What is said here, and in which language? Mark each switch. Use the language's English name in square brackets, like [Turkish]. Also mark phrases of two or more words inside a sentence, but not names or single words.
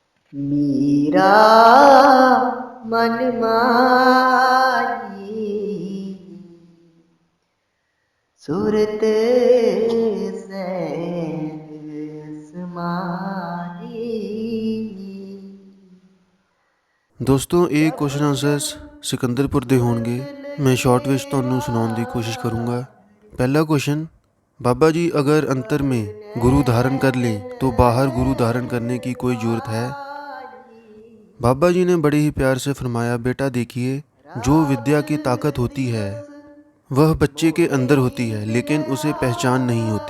[Punjabi] ਮੀਰਾ ਮਨ ਮਾਹੀ ਸੂਰਤ ਸੈਨ ਸਮਾਹੀ। ਦੋਸਤੋ ਇਹ ਕੁਐਸਚਨ ਆਨਸਰਸ ਸਿਕੰਦਰਪੁਰ ਦੇ ਹੋਣਗੇ। ਮੈਂ ਸ਼ਾਰਟ ਵਿੱਚ ਤੁਹਾਨੂੰ ਸੁਣਾਉਣ ਦੀ ਕੋਸ਼ਿਸ਼ करूँगा। [Hindi] पहला क्वेश्चन, बाबा जी अगर अंतर में गुरु धारण कर लें तो बाहर गुरु धारण करने की कोई ज़रूरत है? बाबा जी ने बड़े ही प्यार से फरमाया, बेटा देखिए, जो विद्या की ताकत होती है वह बच्चे के अंदर होती है, लेकिन उसे पहचान नहीं होती।